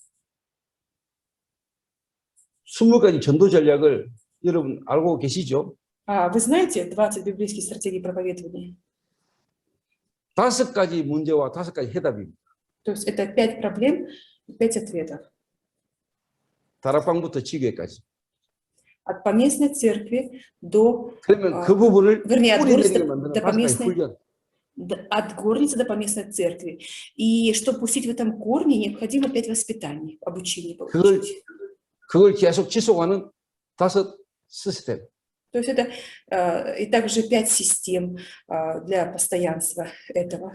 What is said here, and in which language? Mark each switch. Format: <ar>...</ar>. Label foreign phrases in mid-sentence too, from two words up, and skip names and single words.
<ko>스무 가지 전도 전략을 여러분 알고 계시죠?</ko> <ru>Вы знаете 20 библейских стратегий проповедования?</ru> <ko>5가지 문제와 5가지 해답입니다.</ko> <ru>То есть это 5 проблем, 5 ответов.</ru> <ko>다락방부터 지교회까지.</ko> <ru>От поместной церкви до,</ru> <ko>그러면 그 부분을</ko> <ru>вернее, от</ru> <ko>뿌리</ko> <ru>горницы</ru> <ko>내리게 만드는</ko> <ru>до</ru> <ko>5가지</ko> <ru>поместной,</ru> <ko>훈련.</ko> <ru>от горницы до поместной церкви. И чтобы пустить в этом корне, необходимо 5 воспитаний, обучений получить.</ru> <ko>그걸 계속 지속하는 5 시스템.</ko> <ru>То есть это и также 5 систем для постоянства этого</ru>